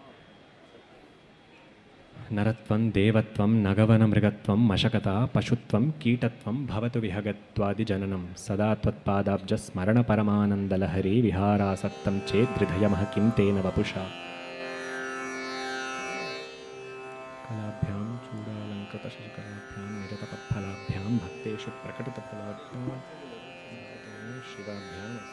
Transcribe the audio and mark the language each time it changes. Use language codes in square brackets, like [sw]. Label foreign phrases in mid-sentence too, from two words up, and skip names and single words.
[sa] ನರತ್ವಂ ದೇವತ್ವಂ ನಗವನ ಮೃಗತ್ವಂ ಮಶಕತ ಪಶುತ್ವಂ ಕೀಟತ್ವಂ ಭವತು ವಿಹಗತ್ವಾದಿ ಜನನಂ ಸದಾ ತ್ವತ್ಪಾದಾಬ್ಜ ಸ್ಮರಣ ಪರಮಾನಂದಲಹರಿ ವಿಹಾರಾಸಕ್ತಂ ಚೇದ್ಹೃದಯಮಃ ಕಿಂ ತೇನ ವಪುಷಾ. ಕಲಾಭ್ಯಾಂ ಚೂಡಾಲಂಕೃತ ಶಶಿಕಲಾಭ್ಯಾಂ ನಿರತಪತ್ಫಲಾಭ್ಯಾಂ ಭಕ್ತೇಷು ಪ್ರಕಟಿತಫಲಾಭ್ಯಾಂ ಶಿವಾಭ್ಯಾಂ